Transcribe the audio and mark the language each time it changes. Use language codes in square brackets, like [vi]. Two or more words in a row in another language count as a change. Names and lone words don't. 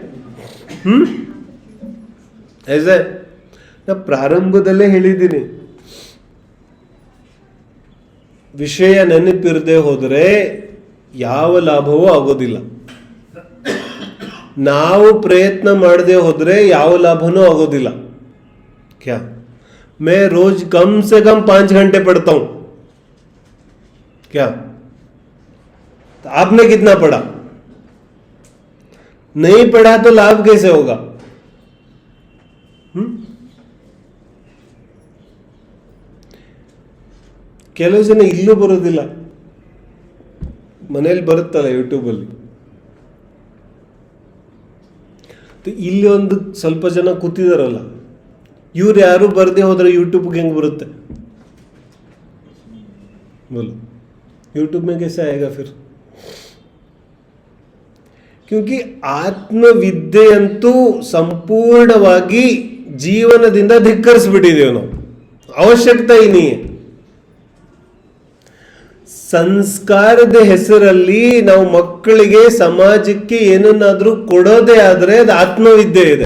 [kn] ನಾ ಪ್ರಾರಂಭದಲ್ಲೇ ಹೇಳಿದ್ದೀನಿ, ವಿಷಯ ನೆನಪಿರದೆ ಹೋದರೆ ಯಾವ ಲಾಭವೂ ಆಗೋದಿಲ್ಲ. ನಾವು ಪ್ರಯತ್ನ ಮಾಡದೆ ಹೋದ್ರೆ ಯಾವ ಲಾಭನೂ ಆಗೋದಿಲ್ಲ. [hi] क्या मैं रोज कम से कम 5 घंटे पढ़ता हूं, क्या तो आपने कितना पढ़ा? नहीं पढ़ा तो लाभ कैसे होगा? [kn] ಕೆಲವು ಜನ ಇಲ್ಲೂ ಬರೋದಿಲ್ಲ, ಮನೇಲಿ ಬರುತ್ತಲ್ಲ ಯೂಟ್ಯೂಬಲ್ಲಿ. ಇಲ್ಲಿ ಒಂದು ಸ್ವಲ್ಪ ಜನ ಕೂತಿದಾರಲ್ಲ, ಇವ್ರು ಯಾರು ಬರದೆ ಹೋದ್ರೆ ಯೂಟ್ಯೂಬ್ಗೆ ಹೆಂಗ್ ಬರುತ್ತೆ बोलो? [hi] यूट्यूब में कैसे आएगा फिर? [kn] क्योंकि ಆತ್ಮವಿದ್ಯೆಯಂತೂ ಸಂಪೂರ್ಣವಾಗಿ ಜೀವನದಿಂದ ಧಿಕ್ಕರಿಸ್ಬಿಟ್ಟಿದ್ದೇವೆ ನಾವು. ಅವಶ್ಯಕತೆ ಇನ್ನೇ ಸಂಸ್ಕಾರದ ಹೆಸರಲ್ಲಿ ನಾವು ಮಕ್ಕಳಿಗೆ ಸಮಾಜಕ್ಕೆ ಏನನ್ನಾದ್ರೂ ಕೊಡೋದೇ ಆದ್ರೆ ಅದು ಆತ್ಮವಿದ್ಯೆ ಇದೆ.